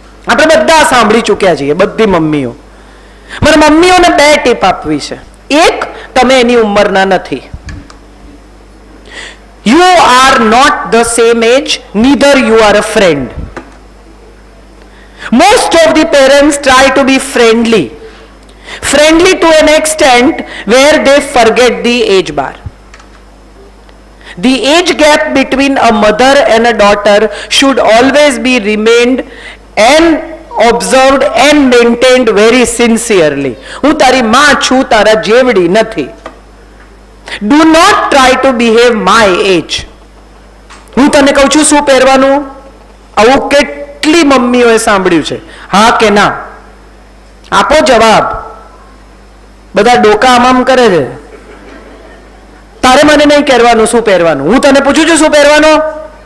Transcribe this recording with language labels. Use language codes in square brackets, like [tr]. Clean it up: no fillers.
[gu] આપણે બધા સાંભળી ચૂક્યા છીએ, બધી મમ્મીઓ. મારે મમ્મીઓને 2 ટીપ આપવી છે. એક, તમે એની ઉંમરના નથી. [en] You are not the same age, neither you are a friend. Most of the parents try to be friendly to an extent where they forget the age bar. The age gap between a mother and a daughter should always be remained and observed and maintained very sincerely. [gu] હું તારી માં છું, તારા જેવડી નથી. [en] Do not try to behave my age. [gu] હું તને કહું છું શું પહેરવાનું, આવું કેટલી મમ્મીઓએ સાંભળ્યું છે, હા કે ના? આપો જવાબ. બધા ડોકા આમ કરે છે. તારે મને નહીં કહેવાનું શું પહેરવાનું, હું તને પૂછું છું શું પહેરવાનું.